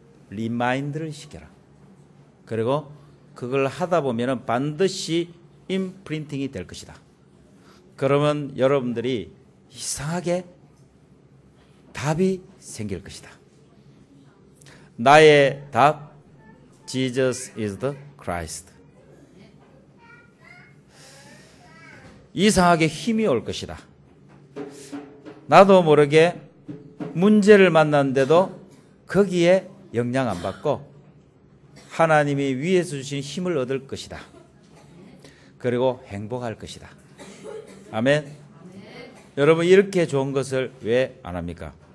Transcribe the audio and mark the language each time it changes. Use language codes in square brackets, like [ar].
[ko] 리마인드를 시켜라. 그리고 그걸 하다 보면 반드시 임프린팅이 될 것이다. 그러면 여러분들이 이상하게 답이 생길 것이다. 나의 답, [en] Jesus is the Christ. [ko] 이상하게 힘이 올 것이다. 나도 모르게 문제를 만났는데도 거기에 영향 안 받고 하나님이 위에서 주신 힘을 얻을 것이다. 그리고 행복할 것이다. 아멘. 여러분, 이렇게 좋은 것을 왜 안 합니까?